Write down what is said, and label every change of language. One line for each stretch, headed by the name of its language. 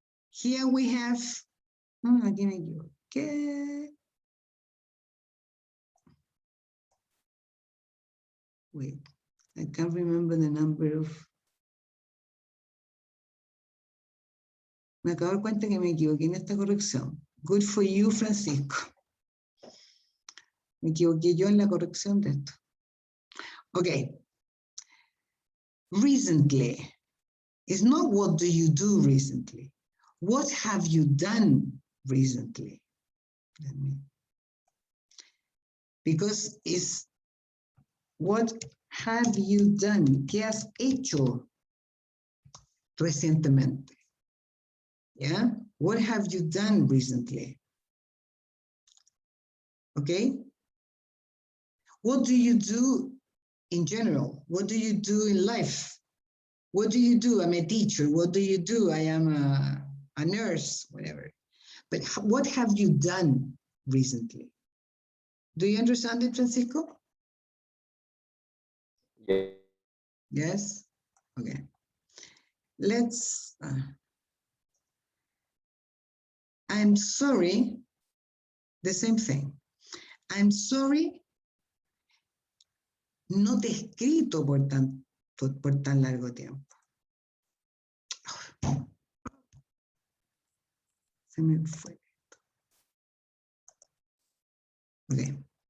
English: Here we have,
Spanish: aquí me equivoqué.
English: Wait, I can't remember the number of.
Spanish: Me acabo de dar cuenta que me equivoqué en esta corrección.
English: Good for you,
Spanish: Francisco. Me equivoqué yo en la corrección de esto.
English: Okay. Recently. It's not what do you do recently. What have you done recently? Because it's what have you done?
Spanish: ¿Qué has hecho recientemente?
English: Yeah? What have you done recently? Okay? What do you do in general? What do you do in life? What do you do? I'm a teacher. What do you do? I am a nurse, whatever. But what have you done recently? Do you understand it, Francisco? Yeah. Yes? Okay. Let's, I'm sorry, the same thing. I'm sorry,
Spanish: no te he escrito por tan largo tiempo. Se me fue.
English: Okay.